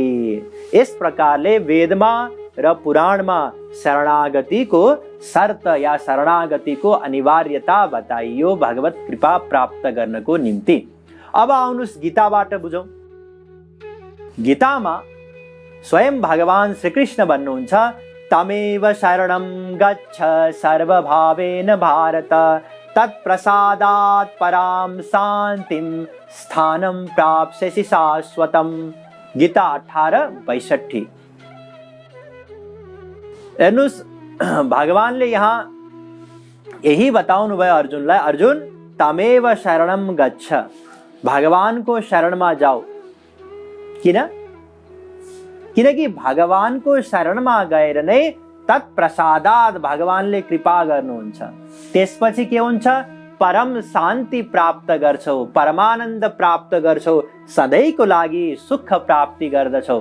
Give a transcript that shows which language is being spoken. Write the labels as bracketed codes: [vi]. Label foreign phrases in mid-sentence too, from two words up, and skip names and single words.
[ne] यस प्रकारले वेदमा र पुराणमा शरणागतिको शर्त या शरणागतिको अनिवार्यता बताइयो भगवत कृपा प्राप्त गर्नको निम्ति। अब आउनुस् गीताबाट बुझौं। गीतामा स्वयं भगवान श्रीकृष्ण भन्नुहुन्छ, [sa] तमेव शरणं गच्छ सर्वभावेन भारत तत्प्रसादात् परां शान्तिं स्थानं प्राप्स्यसि शाश्वतम्। [ne] गीता 18:62। हेर्नुस्, भगवानले यहाँ यही बताउनु भयो अर्जुनलाई, [sa] अर्जुन तमेव शरणं गच्छ, [ne] भगवानको शरणमा जाऊ। किन? किनकि भगवानको शरणमा गएर नै तत्प्रसादात् भगवानले कृपा गर्नुहुन्छ। त्यसपछि के हुन्छ? परम शान्ति प्राप्त गर्छौ, परमानन्द प्राप्त गर्छौ, सधैँको लागि सुख प्राप्ति गर्दछौ।